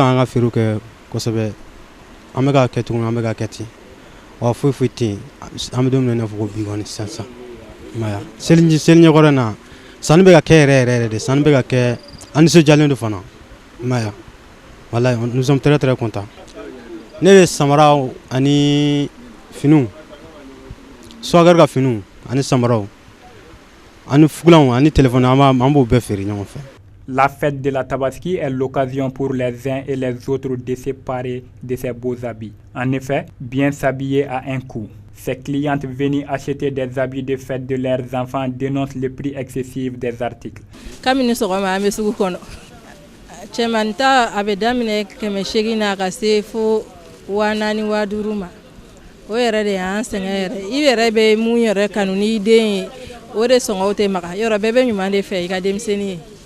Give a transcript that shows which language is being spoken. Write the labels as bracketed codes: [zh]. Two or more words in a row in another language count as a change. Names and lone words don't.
[bm] ka an ka feerew kɛ kosɛbɛ an bɛ ka kɛ tuguni an bɛ ka kɛ ten wa foyi tɛ yen an bɛ don min na i n'a fɔ ko bi kɔni sisan i m'a ye seli ɲɛkɔrɔ in na sanni bɛ ka kɛ yɛrɛ de sanni bɛ ka kɛ an nisɔndiyalen don fana i m'a ye walayi [fr] nous sommes très contents [bm] ne bɛ samaraw ani finiw swagɛri ka finiw ani samaraw ani fugulanw ani téléphone an b'o bɛɛ feere ɲɔgɔn fɛ. [fr] La fête de la Tabaski est l'occasion pour les uns et les autres de se parer de ces beaux habits. En effet, bien s'habiller a un coût. Ces clientes venues acheter des habits de fête de leurs enfants dénoncent le prix excessif des articles. [bm] Kamini sɔgɔma an bɛ sugu kɔnɔ. Cɛmani ta a bɛ daminɛ 800 na ka se fo 4000 5000 ma. O yɛrɛ de y'an sɛgɛn yɛrɛ. I yɛrɛ bɛ mun yɛrɛ kanu n'i den ye o de sɔngɔw tɛ maga. Yɔrɔ bɛɛ bɛ ɲuman de fɛ i ka denmisɛnnin ye.